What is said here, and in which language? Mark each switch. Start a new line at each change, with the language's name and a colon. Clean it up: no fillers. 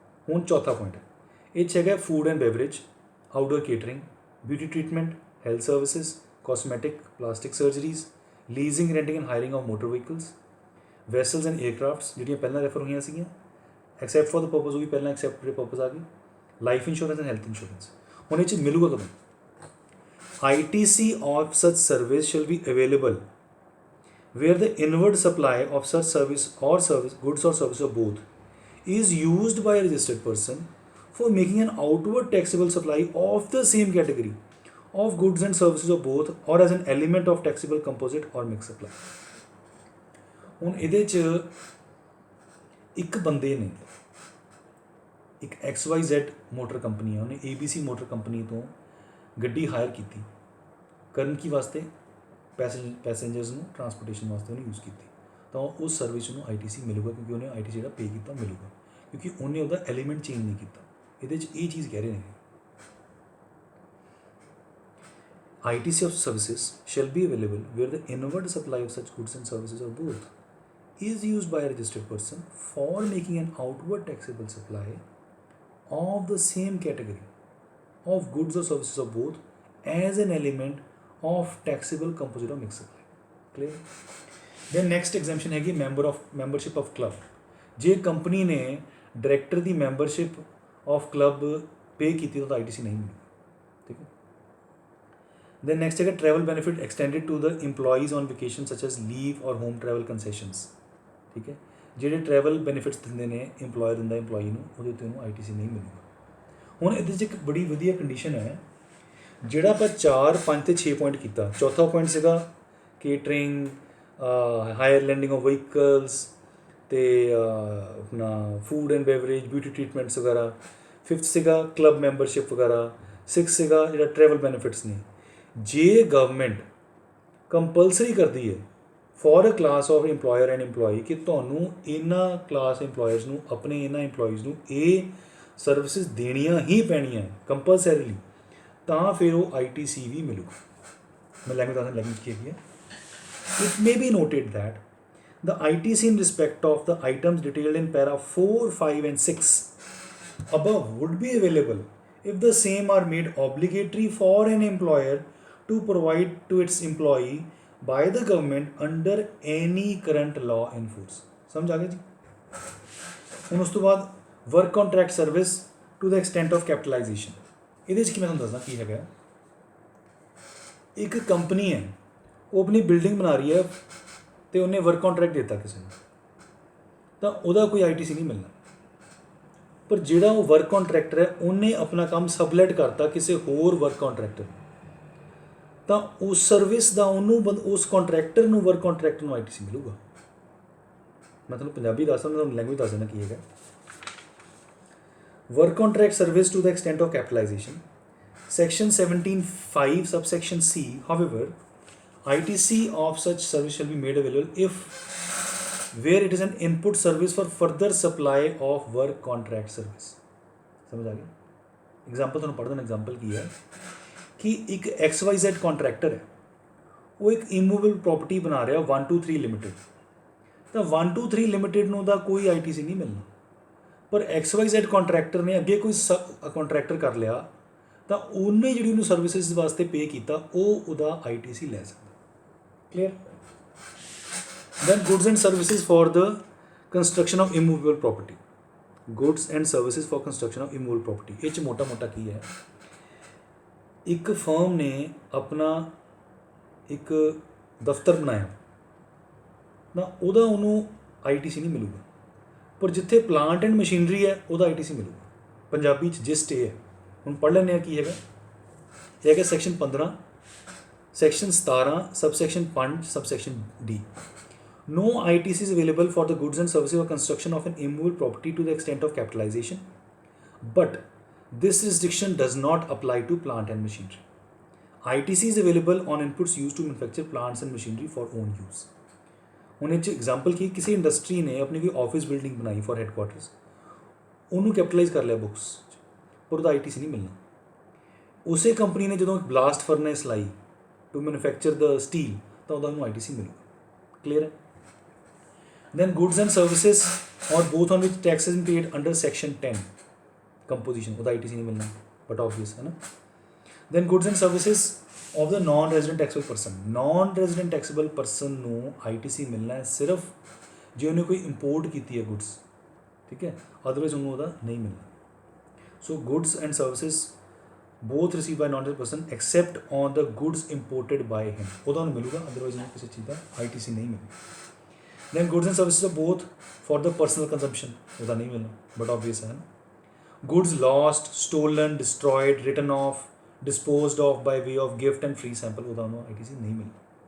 Punjabi: ਹੁਣ ਚੌਥਾ ਪੁਆਇੰਟ ਹੈ, ਇਹ 'ਚ ਹੈਗਾ
English: food and beverage, outdoor catering, beauty treatment, health services, cosmetic, plastic surgeries, leasing, renting and hiring of motor vehicles, vessels and aircrafts
Punjabi: ਜਿਹੜੀਆਂ ਪਹਿਲਾਂ ਰੈਫਰ ਹੋਈਆਂ ਸੀਗੀਆਂ,
English: except for the purpose,
Punjabi: ਉਹ ਵੀ ਪਹਿਲਾਂ ਐਕਸੈਪਟ ਦੇ ਪਰਪਸ ਆ ਗਈ,
English: Life insurance and health insurance.
Punjabi: ਹੁਣ ਇਹ 'ਚ ਮਿਲੂਗਾ ਕਦੋਂ?
English: ITC of such service shall be available where the inward supply of such service or service, goods or service of both, is used by a registered person for making an outward taxable supply of the same category of goods and services of both or as an element of taxable composite or mixed supply.
Punjabi: ਹੁਣ ਇਹਦੇ 'ਚ ਇੱਕ ਬੰਦੇ ਨੇ, ਇੱਕ XYZ motor company ਹੈ, ਉਹਨੇ ABC motor company ਤੋਂ ਗੱਡੀ ਹਾਇਰ ਕੀਤੀ, ਕਰਨ ਕੀ ਵਾਸਤੇ? ਪੈਸੇਂਜਰਸ ਨੂੰ ਟਰਾਂਸਪੋਰਟੇਸ਼ਨ ਵਾਸਤੇ ਉਹਨੇ ਯੂਜ਼ ਕੀਤੀ, ਤਾਂ ਉਸ ਸਰਵਿਸ ਨੂੰ ITC ਮਿਲੂਗਾ, ਕਿਉਂਕਿ ਉਹਨੇ ITC ਜਿਹੜਾ ਪੇ ਕੀਤਾ ਮਿਲੂਗਾ, ਕਿਉਂਕਿ ਉਹਨੇ ਉਹਦਾ ਐਲੀਮੈਂਟ ਚੇਂਜ ਨਹੀਂ ਕੀਤਾ। ਇਹਦੇ 'ਚ ਇਹ ਚੀਜ਼ ਕਹਿ ਰਹੇ ਨੇ,
English: ITC of services shall be available where the inward supply of such goods and services or both is used by a registered person for making an outward taxable supply of the same category of goods or services of both as an element of taxable composite or mixed supply. Clear? Then next exemption
Hindi: है कि
English: membership of club.
Hindi: J company ने director की
English: membership of club
Hindi: पे की थी तो ITC नहीं मिली, ठीक है।
English: Then next
Hindi: है
English: travel benefit extended to the employees on vacation such as leave or home travel concessions,
Hindi: ठीक है।
Punjabi: ਜਿਹੜੇ ਟਰੈਵਲ ਬੈਨੀਫਿਟਸ ਦਿੰਦੇ ਨੇ ਇੰਪਲੋਇਰ ਦਿੰਦਾ ਇੰਪਲੋਈ ਨੂੰ, ਉਹਦੇ ਉੱਤੇ ਉਹਨੂੰ ITC ਨਹੀਂ ਮਿਲੂਗਾ। ਹੁਣ ਇਹਦੇ 'ਚ ਇੱਕ ਬੜੀ ਵਧੀਆ ਕੰਡੀਸ਼ਨ ਹੈ, ਜਿਹੜਾ ਆਪਾਂ 4, 5 ਤੇ 6 ਪੁਆਇੰਟ ਕੀਤਾ। ਚੌਥਾ ਪੁਆਇੰਟ ਸੀਗਾ catering, hire landing of vehicles ਅਤੇ ਆਪਣਾ ਫੂਡ ਐਂਡ ਬੈਵਰੇਜ, ਬਿਊਟੀ ਟਰੀਟਮੈਂਟਸ ਵਗੈਰਾ। 5th ਸੀਗਾ ਕਲੱਬ ਮੈਂਬਰਸ਼ਿਪ ਵਗੈਰਾ। 6th ਸੀਗਾ ਜਿਹੜਾ ਟਰੈਵਲ ਬੈਨੀਫਿਟਸ ਨੇ। ਜੇ ਗਵਰਨਮੈਂਟ ਕੰਪਲਸਰੀ ਕਰਦੀ ਹੈ
English: for a class of employer and employee
Punjabi: ਕਿ ਤੁਹਾਨੂੰ ਇਹਨਾਂ ਕਲਾਸ ਇੰਪਲੋਇਰਸ ਨੂੰ, ਆਪਣੇ ਇਹਨਾਂ ਇੰਪਲੋਈਜ਼ ਨੂੰ ਇਹ ਸਰਵਿਸਿਜ਼ ਦੇਣੀਆਂ ਹੀ ਪੈਣੀਆਂ ਕੰਪਲਸਰੀਲੀ, ਤਾਂ ਫਿਰ ਉਹ ITC ਵੀ ਮਿਲੂਗਾ। ਮੈਂ ਲੈਂਗੁਏਜ ਕੀ ਹੈਗੀ ਹੈ।
English: It may be noted that the ITC in respect of the items detailed in para 4, 5 and 6 above would be available if the same are made obligatory for an employer to provide to its employee by the government under any current law in force.
Hindi: समझ आ गया जी?
Punjabi: ਹੁਣ ਉਸ ਤੋਂ ਬਾਅਦ
English: Work contract service to the extent of capitalization.
Punjabi: ਇਹਦੇ 'ਚ ਕੀ ਮੈਂ ਤੁਹਾਨੂੰ ਦੱਸਦਾ ਕੀ ਹੈਗਾ। ਇੱਕ ਕੰਪਨੀ ਹੈ, ਉਹ ਆਪਣੀ ਬਿਲਡਿੰਗ ਬਣਾ ਰਹੀ ਹੈ ਅਤੇ ਉਹਨੇ ਵਰਕ ਕੰਟਰੈਕਟ ਦਿੱਤਾ ਕਿਸੇ ਨੂੰ, ਤਾਂ ਉਹਦਾ ਕੋਈ ITC ਨਹੀਂ ਮਿਲਣਾ। ਪਰ ਜਿਹੜਾ ਉਹ ਵਰਕ ਕੰਟਰੈਕਟਰ ਹੈ, ਉਹਨੇ ਆਪਣਾ ਕੰਮ ਸਬਲੈਟ ਕਰਤਾ ਕਿਸੇ ਹੋਰ ਵਰਕ ਕੰਟਰੈਕਟਰ ਨੂੰ, ਤਾਂ ਉਸ ਸਰਵਿਸ ਦਾ ਉਹਨੂੰ ਉਸ ਕੰਟਰੈਕਟਰ ਨੂੰ ਵਰਕ ਕੰਟਰੈਕਟਰ ਨੂੰ ITC ਮਿਲੂਗਾ। ਮੈਂ ਤੁਹਾਨੂੰ ਪੰਜਾਬੀ ਦੱਸਦਾ, ਮੈਂ ਤੁਹਾਨੂੰ ਲੈਂਗੁਏਜ ਦੱਸ ਦੇਣਾ ਕੀ ਹੈਗਾ।
English: Work contract service to the extent of capitalization, Section 17(5) subsection C. However, ITC of such service shall be made available if where it is an input service for further supply of work contract service।
Hindi: समझ आ गया।
Punjabi: Example ਤੁਹਾਨੂੰ ਪੜ੍ਹ ਦੇਣਾ। Example ਕੀ ਹੈ ਕਿ ਇੱਕ XYZ contractor ਹੈ, ਉਹ ਇੱਕ ਇਮੂਵੇਬਲ ਪ੍ਰੋਪਰਟੀ ਬਣਾ ਰਿਹਾ 123 ਲਿਮਿਟਿਡ, ਤਾਂ 123 ਲਿਮਿਟਿਡ ਨੂੰ ਦਾ ਕੋਈ ITC ਨਹੀਂ ਮਿਲਣਾ। ਪਰ XYZ ਕੰਟਰੈਕਟਰ ਨੇ ਅੱਗੇ ਕੋਈ ਕੰਟਰੈਕਟਰ ਕਰ ਲਿਆ, ਤਾਂ ਉਹਨੇ ਜਿਹੜੀ ਉਹਨੂੰ ਸਰਵਿਸਿਜ਼ ਵਾਸਤੇ ਪੇ ਕੀਤਾ, ਉਹ ਉਹਦਾ ITC ਲੈ ਸਕਦਾ। Clear.
English: Then goods and services for the construction of immovable property.
Punjabi: Goods and services for construction of immovable property, ਇਹ 'ਚ ਮੋਟਾ ਕੀ ਹੈ, ਇੱਕ ਫਰਮ ਨੇ ਆਪਣਾ ਇੱਕ ਦਫ਼ਤਰ ਬਣਾਇਆ, ਤਾਂ ਉਹਨੂੰ ITC ਨਹੀਂ ਮਿਲੂਗਾ। ਪਰ ਜਿੱਥੇ ਪਲਾਂਟ ਐਂਡ ਮਸ਼ੀਨਰੀ ਹੈ, ਉਹਦਾ ITC ਮਿਲੂਗਾ। ਪੰਜਾਬੀ 'ਚ ਜਿਸਟ ਇਹ ਹੈ। ਹੁਣ ਪੜ੍ਹ ਲੈਂਦੇ ਹਾਂ ਕੀ ਹੈਗਾ। ਇਹ ਹੈਗਾ
English: Section 15, section 17, subsection 5, subsection D। No ITC is available for the goods and services or construction of an immovable property to the extent of capitalization, but this restriction does not apply to plant and machinery. ITC is available on inputs used to manufacture plants and machinery for own use।
Punjabi: ਹੁਣ ਇਹ 'ਚ example ਕੀ, ਕਿਸੇ industry ਨੇ ਆਪਣੀ ਕੋਈ office building ਬਣਾਈ for ਹੈਡਕੁਆਟਰਸ, ਉਹਨੂੰ ਕੈਪੀਟਲਾਈਜ਼ ਕਰ ਲਿਆ ਬੁੱਕਸ, ਪਰ ਉਹਦਾ ITC ਨਹੀਂ ਮਿਲਣਾ। ਉਸੇ ਕੰਪਨੀ ਨੇ ਜਦੋਂ ਬਲਾਸਟ ਫਰਨੈਸ ਲਾਈ
English: to manufacture the steel,
Punjabi: ਤਾਂ ਉਹਦਾ ਉਹਨੂੰ ITC ਮਿਲੂਗਾ। ਕਲੀਅਰ ਹੈ।
English: then goods and services or both on which taxes paid under section 10 composition,
Punjabi: ਉਹਦਾ ITC ਨਹੀਂ ਮਿਲਣਾ,
English: but obvious
Punjabi: ਹੈ ਨਾ।
English: then goods and services of the non resident taxable person,
Punjabi: naan resident taxable person ਨੂੰ ITC ਮਿਲਣਾ ਹੈ ਸਿਰਫ ਜੇ ਉਹਨੇ ਕੋਈ ਇੰਪੋਰਟ ਕੀਤੀ ਹੈ ਗੁਡਸ, ਠੀਕ ਹੈ, ਅਦਰਵਾਈਜ਼ ਉਹਨੂੰ ਉਹਦਾ ਨਹੀਂ ਮਿਲਣਾ।
English: So goods and services both received by non-resident person except on the goods imported by him,
Punjabi: ਉਹਦਾ ਉਹਨੂੰ ਮਿਲੂਗਾ, ਅਦਰਵਾਈਜ਼ ਉਹਨੂੰ ਕਿਸੇ ਚੀਜ਼ ਦਾ ITC ਨਹੀਂ ਮਿਲੇਗਾ।
English: Then goods and services are both for the personal consumption,
Punjabi: ਉਹਦਾ ਨਹੀਂ ਮਿਲਣਾ,
English: but obvious
Punjabi: ਹੈ।
English: Goods lost, stolen, destroyed, written off, disposed of by way of gift and free sample,
Punjabi: ਉਹਦਾ ਉਹਨੂੰ ITC ਨਹੀਂ ਮਿਲਣਾ।